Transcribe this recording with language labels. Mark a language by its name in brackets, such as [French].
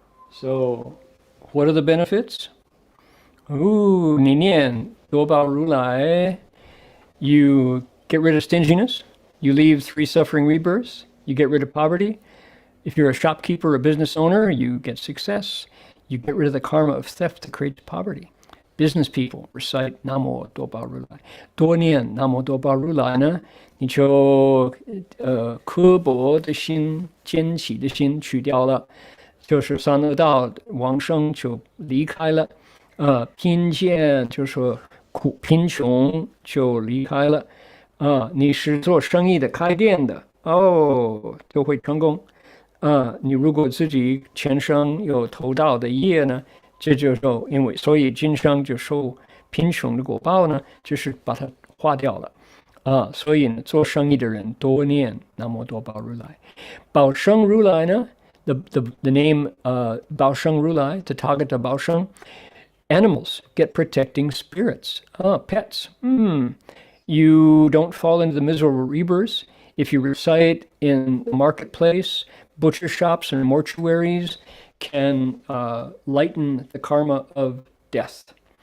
[English] So, what are the benefits? Ooh, [Chinese] 你念多宝如来, [English] you get rid of stinginess, you leave 3 suffering rebirths, you get rid of poverty. If you're a shopkeeper or a business owner, you get success. You get rid of the karma of theft that creates poverty. Business people recite [Chinese] 南无多宝如来，多念南无多宝如来呢，你就刻薄的心、奸起的心去掉了，就是三恶道往生就离开了，贫贱就是说贫穷就离开了，你是做生意的、开店的，就会成功。你如果自己前生有投道的业呢，这就是因为，所以今生就受贫穷的果报呢，就是把它化掉了。所以呢，做生意的人多念南无多宝如来。 [English] 宝生如来呢 the name 宝生如来 Tathagata 宝生 animals get protecting spirits, pets. You don't fall into the miserable rebirths. If you recite in the marketplace, butcher shops and mortuaries can lighten the karma of death.